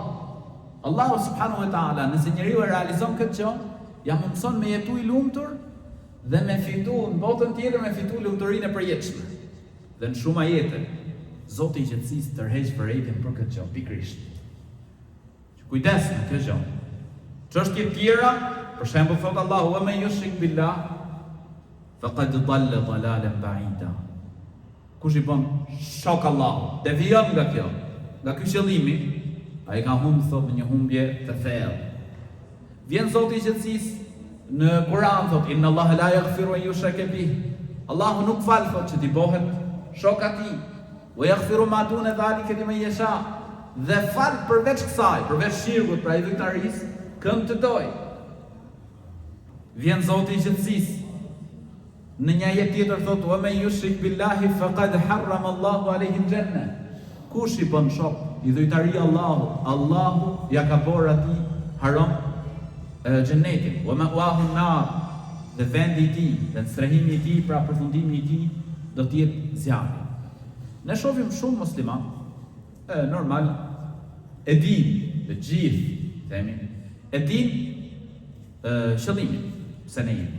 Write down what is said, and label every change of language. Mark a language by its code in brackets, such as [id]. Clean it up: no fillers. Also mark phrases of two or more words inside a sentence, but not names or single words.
[sq] Allahu [ar] سبحانه وتعالى, [sq] nëse njeriu e realizon këtë gjë, ja mëson me jetu i lumtur dhe me fitu në botën tjetër, me fitu lumturinë e përjetshme. Dhe në shumë ajete Zoti i qetësisë tërheq vërejtjen për këtë gjë, pikërisht. Kujdes në këtë gjë. Çështje tjera, për shembull thot Allahu: [ar] "ومن يشرك بالله فقد ضل ضلالا بعيدا." [sq] Kush i bën shok Allahu, devijon nga kjo, nga ky qëllimi, ai ka humbur thot në një humbje të thellë. Vjen Zoti i qetësisë në Kur'an thot: [ar] "إن الله لا يغفر أن يشرك به." [sq] Allahu nuk fal thot që t'i bëhet shok atij. [ar] ويغفر ما دون ذلك لمن يشاء. [sq] dhe fal përveç kësaj, përveç shirkut, pra idhujtarisë, këm të doj. Vjen Zoti i gjithësisë. Në një ajet tjetër thotë: [ar] "ومن يشرك بالله فقد حرم الله عليه الجنة." [sq] Kush i bën shok idhujtari Allahut, Allahu ja ka bërë atij haram xhenetin. [ar] ومأواه النار. [sq] Dhe vendi i tij, dhe strehimi i tij, pra përfundimi i tij do të jetë zjarri. Ne shohim shumë musliman, normal, e din, të gjithë themi, e din qëllimin pse ne jemi.